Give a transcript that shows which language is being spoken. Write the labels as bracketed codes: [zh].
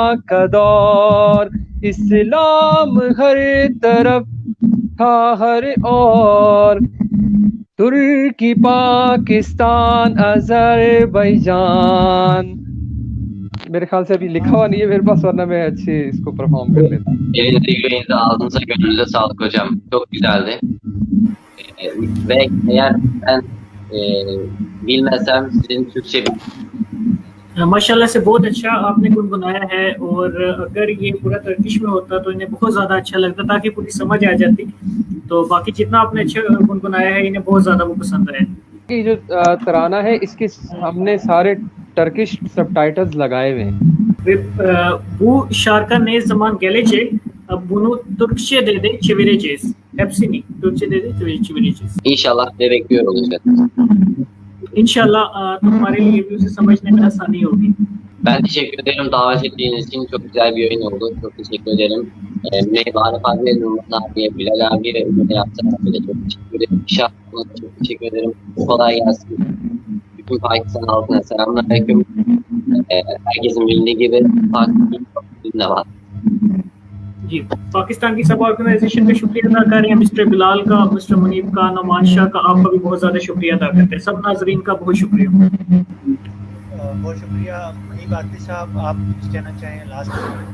[hi] का दौर, इस्लाम हर तरफ था हर और, तुर्की, पाकिस्तान, अज़रबैजान। मेरे ख्याल से अभी लिखा हुआ नहीं है मेरे पास, वरना मैं अच्छे इसको परफॉर्म कर लेता। [tr] Elinize yüreğinize ağzınıza gönlünüze sağlık hocam. Çok güzeldi. Ve eğer ben bilmesem sizin Türkçe [hi] माशाल्लाह से बहुत अच्छा आपने गुनगुनाया है, और अगर ये पूरा तर्किश में होता तो इन्हें बहुत ज़्यादा अच्छा लगता, ताकि पूरी समझ आ जाती। तो बाकी जितना आपने अच्छा गुनगुनाया है इन्हें बहुत ज़्यादा वो पसंद आया। ये जो तराना है इसके हमने सारे टर्किश सबटाइटल्स लगाए हुए हैं। [tr] Bu şarkı ne zaman gelecek? Bunu Türkçe dedi çevireceğiz. Hepsini Türkçe dedi çevireceğiz. İnşallah de bekliyor olacağız. [hi] इंशाल्लाह तुम्हारे लिए भी उसे समझने में आसानी होगी. [tr] Ben teşekkür ederim davet ettiğiniz için. Çok güzel bir yayın oldu. Çok teşekkür ederim. Mehmet abi, Nurman abi, Bilal abi ve Ömer Yaptan abi de çok teşekkür ederim. İnşallah çok teşekkür ederim. Kolay gelsin. Bütün Pakistan halkına selamünaleyküm. Herkesin bildiği gibi Pakistan ne var? [hi] जी पाकिस्तान की सब organisation का शुक्रिया अदा कर रहे हैं, mister Bilal का, mister Munib का, नौमान शाह का, आपका भी बहुत ज़्यादा शुक्रिया अदा करते हैं. सब नाजरीन का बहुत शुक्रिया. बहुत शुक्रिया. मुनीब आतिश साहब, आप कुछ कहना चाहें लास्ट में?